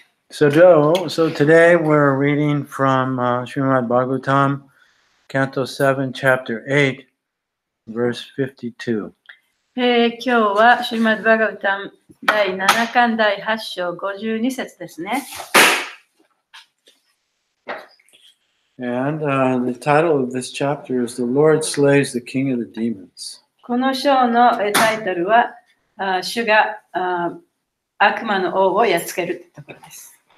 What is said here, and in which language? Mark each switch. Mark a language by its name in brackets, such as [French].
[English] So today we're reading from Srimad Bhagavatam, Canto 7, Chapter 8, verse 52. [Japanese] 今日はシュリマッドバガバタム第7巻第8章52節ですね。 [English] And the title of this chapter is The Lord Slays the King of the Demons. [Japanese] この章のタイトルは主が悪魔の王をやっつけるところです。